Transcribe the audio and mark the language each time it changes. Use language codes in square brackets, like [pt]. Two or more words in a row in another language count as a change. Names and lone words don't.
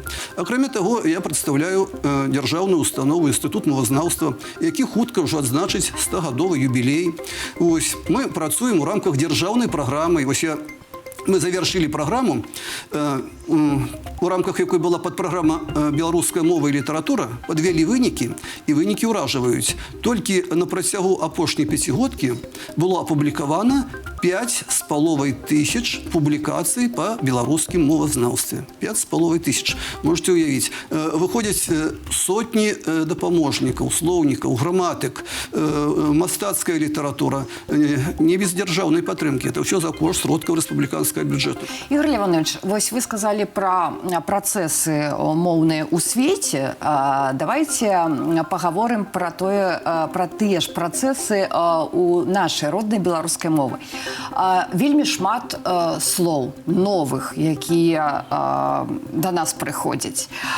[be] Акрамя таго, я прадстаўляю дзяржаўную установу інстытут мовазнаўства, які хутка ўжо адзначыць 100-гадовы юбілей. Ось, мы працуем у рамках дзяржаўнай праграмы. Вось [ru] мы завершили программу, [be] у рамках якой была подпрограмма «Белорусская мова и литература», подвели вынікі, і вынікі ўражваюць. Толькі на працягу апошняй пяцігодкі было апублікавана 5,5 тысяч публікацый по беларускім мовазнаўстве. 5,5 тысяч. Можете уявіць. Выходзяць сотні дапаможнікаў, слоўнікаў, граматык, мастацкая літаратура, не без дзяржаўнай падтрымкі. Это ўсё за кошт сродкаў рэспубліканскага бюджэту. Игорь Леонидович, вось [ru] вы сказали про процессы [be] моўныя ў свеце. [ru] Давайте поговорим про [be] тыя ж працэсы у нашай роднай беларускай мовы. Вельмі шмат слоў новых, якія да нас прыходзяць.